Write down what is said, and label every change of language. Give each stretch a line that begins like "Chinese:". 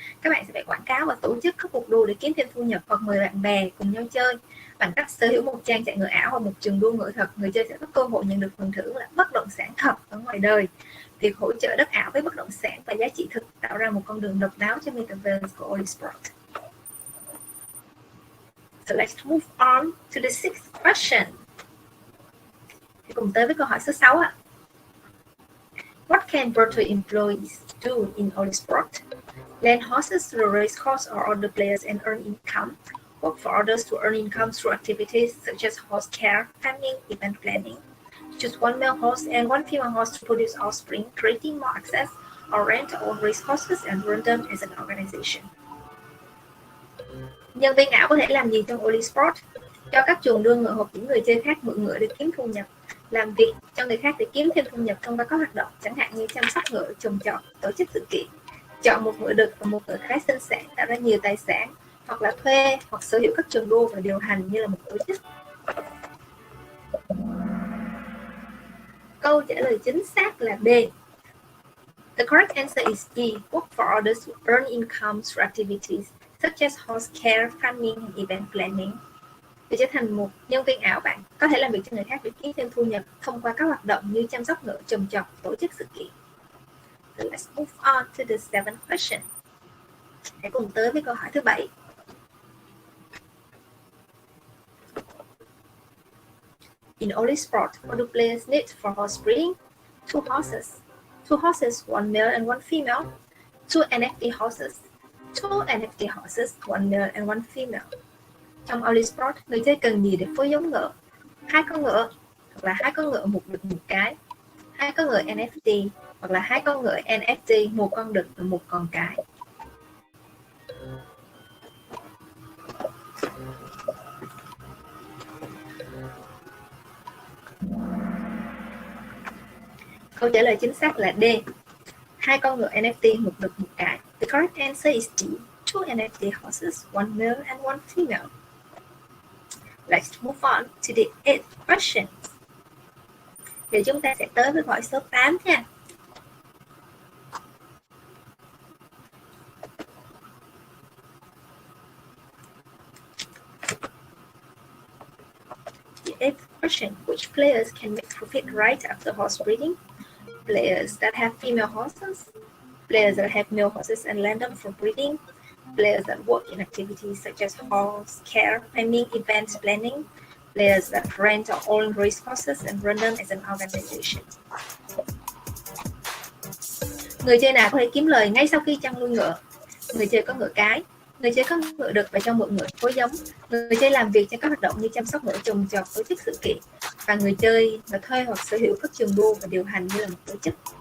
Vietnamese: Các bạn sẽ phải quảng cáo và tổ chức các cuộc đua để kiếm thêm thu nhập hoặc mời bạn bè cùng nhau chơi. Bằng cách sở hữu một trang chạy ngựa ảo hoặc một trường đua ngựa thật, người chơi sẽ có cơ hội nhận được phần thưởng là bất động sản thật ở ngoài đời. Việc hỗ trợ đất ảo với bất động sản và giá trị thực tạo ra một con đường độc đáo cho Metaverse của Oly Sport.
English: So let's move on to the sixth question.
Vietnamese: Thì cùng tới với câu hỏi số 6 ạ.
English: What can virtual employees do in Oly Sport? Lend horses to the race course or other players and earn income. Work for others to earn income through activities such as horse care, farming, event planning. Choose one male horse and one female horse to produce offspring, creating more access, or rent own race courses and run them as an organization.
Vietnamese: Nhân viên ảo có thể làm gì trong Oly Sport? Cho các trường đua ngựa hoặc những người chơi khác mượn ngựa để kiếm thu nhập, làm việc cho người khác để kiếm thêm thu nhập thông qua các hoạt động chẳng hạn như chăm sóc ngựa, trồng trọt, tổ chức sự kiện, chọn một ngựa đực và một ngựa khá sinh sản tạo ra nhiều tài sản, hoặc là thuê hoặc sở hữu các trường đua và điều hành như là một tổ chức. Câu trả lời chính xác là B.
English: The correct answer is B. Work for others to earn income through activities such as horse care, farming, and event planning.
Vietnamese: Để trở thành một nhân viên ảo, bạn có thể làm việc cho người khác để kiếm thêm thu nhập thông qua các hoạt động như chăm sóc ngựa, trồng trọt, tổ chức sự kiện.
English: So let's move on to the seventh question.
Vietnamese: Hãy cùng tới với câu hỏi thứ 7.
English: In Oly Sport, what do players need for horse breeding? 2 horses. 2 horses, one male and one female. 2 NFT horses. 2 NFT horses, one male and one female.
Vietnamese: Trong Oly Sport, người chơi cần gì để phối giống ngựa? 2 con ngựa, hoặc là 2 con ngựa một đực một cái. 2 con ngựa NFT, hoặc là 2 con ngựa NFT, một con đực và một con cái. Câu trả lời chính xác là D. 2 con ngựa NFT, một đực một cái.
English: The correct answer is D. 2 NFT horses, one male and one female. Let's move on to the 8th question.
Vietnamese: Thì chúng ta sẽ tới với câu hỏi số 8 nha.
English: The eighth question: which players can make profit right after horse breeding? Players that have female horses, players that have male horses and land them for breeding, players that work in activities such as horse care, naming, event planning, players that rent or own race horses and run them as an organization.
Vietnamese: Người chơi nào có thể kiếm lời ngay sau khi chăn nuôi ngựa? Người chơi có ngựa cái, người chơi có ngựa đực và cho mượn ngựa phối giống, người chơi làm việc cho các hoạt động như chăm sóc ngựa, trồng trọt, tổ chức sự kiện, và người chơi là thuê hoặc sở hữu các trường đua và điều hành như là một tổ chức.